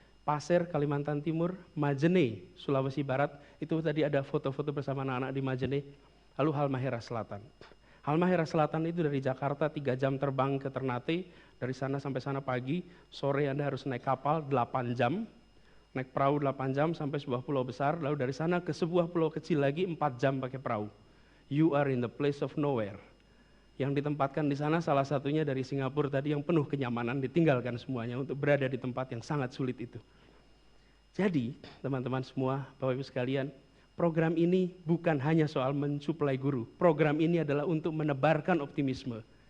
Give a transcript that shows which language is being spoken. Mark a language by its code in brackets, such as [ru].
[id] Pasir, Kalimantan Timur, Majene, Sulawesi Barat, itu tadi ada foto-foto bersama anak-anak di Majene, lalu Halmahera Selatan. Halmahera Selatan itu dari Jakarta 3 jam terbang ke Ternate, dari sana sampai sana pagi, sore Anda harus naik kapal 8 jam, naik perahu 8 jam sampai sebuah pulau besar, lalu dari sana ke sebuah pulau kecil lagi 4 jam pakai perahu. [en] You are in the place of nowhere. [id] Yang ditempatkan di sana salah satunya dari Singapura tadi yang penuh kenyamanan, ditinggalkan semuanya untuk berada di tempat yang sangat sulit itu. Jadi teman-teman semua, Bapak Ibu sekalian, program ini bukan hanya soal mensuplai guru. Program ini adalah untuk menebarkan optimisme.